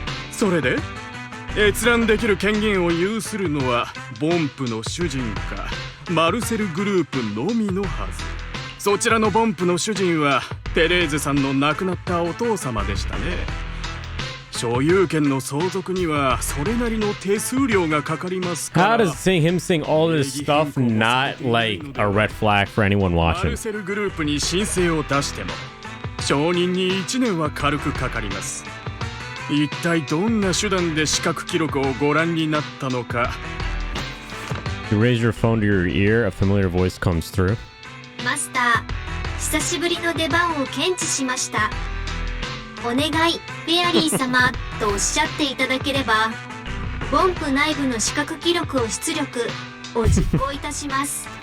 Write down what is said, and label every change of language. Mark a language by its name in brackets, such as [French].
[Japanese] それで閲覧できる権限を有するのはボンプの主人かマルセルグループのみのはず。そちらのボンプの主人はテレーゼさんの亡くなったお父様でしたね。所有権の相続にはそれなりの手数料がかかりますか [English] How [Japanese] ら。 [English] does him saying all this stuff not like a red flag for anyone [Japanese] マ [English] watching? [Japanese] ルセルグループに申請を出しても承認に1年は軽くかかります。一体どんな手段で視覚記録をご覧になったのか。 [English] You raise your phone to your ear, a familiar voice comes through. [Japanese] マスター、久しぶりの出番を検知しました。お願い、フェアリー様とおっしゃっていただければ、ボンプ内部の視覚記録を出力を実行いたします。